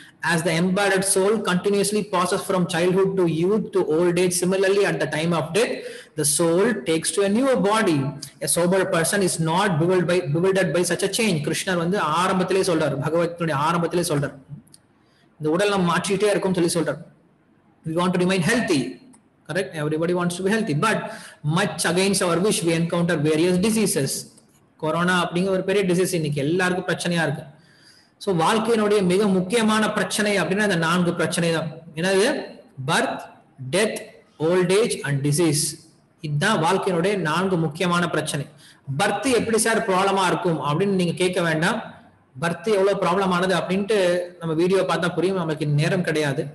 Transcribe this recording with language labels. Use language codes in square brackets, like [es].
[en] As the embodied soul continuously passes from childhood to youth to old age, similarly at the time of death the soul takes to a newer body. A sober person is not bewildered by such a change. [ta] கிருஷ்ணர் வந்து ஆரம்பத்திலே சொல்றார், பகவத்கீதையுடைய ஆரம்பத்திலே சொல்றார், இந்த உடல் நம்ம மாற்றிட்டே இருக்கும் சொல்லி சொல்றார். [en] We want to remain healthy. Correct? Everybody wants to be healthy, but much against our wish we encounter various diseases. [ta] Corona அப்படிங்கிற ஒரு பெரிய டிசீஸ் இன்னைக்கு எல்லாருக்கும் பிரச்சனையா இருக்கு. ஸோ வாழ்க்கையினுடைய மிக முக்கியமான பிரச்சனை அப்படின்னா இந்த 4 பிரச்சனை தான். என்னது? Birth, death, old age and disease. இதுதான் வாழ்க்கையினுடைய 4 முக்கியமான பிரச்சனை. பர்த் எப்படி சார் ப்ராப்ளமா இருக்கும் அப்படின்னு நீங்க கேட்க வேண்டாம். பர்த் எவ்வளவு ப்ராப்ளம் ஆனது அப்படின்ட்டு நம்ம வீடியோ பார்த்தா புரியும், நமக்கு நேரம் கிடையாது.